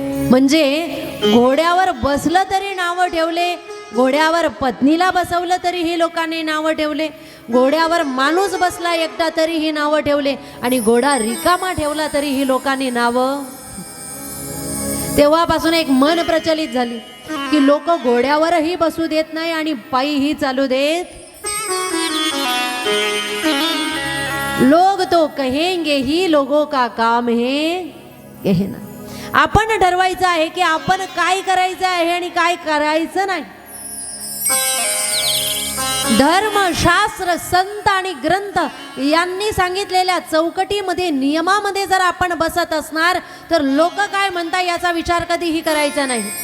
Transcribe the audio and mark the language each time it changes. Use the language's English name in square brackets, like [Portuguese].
[Marathi] म्हणजे घोड्यावर बसलं तरी नावं ठेवले, घोड्यावर पत्नीला बसवलं तरीही लोकांनी नावं ठेवले, घोड्यावर माणूस बसला एकटा तरीही नावं ठेवले आणि घोडा रिकामा ठेवला तरीही लोकांनी नावं. तेव्हापासून एक मन प्रचलित झाली की लोक घोड्यावरही बसू देत नाही आणि पायीही चालू देत. [Hindi] लोग तो कहेंगे ही लोगों का काम है कहना. [Marathi] आपण ठरवायचं आहे की आपण काय करायचं आहे आणि काय करायचं नाही. धर्म, शास्त्र, संत आणि ग्रंथ यांनी सांगितलेल्या चौकटीमध्ये, नियमामध्ये जर आपण बसत असणार तर लोक काय म्हणतात याचा विचार कधीही करायचा नाही.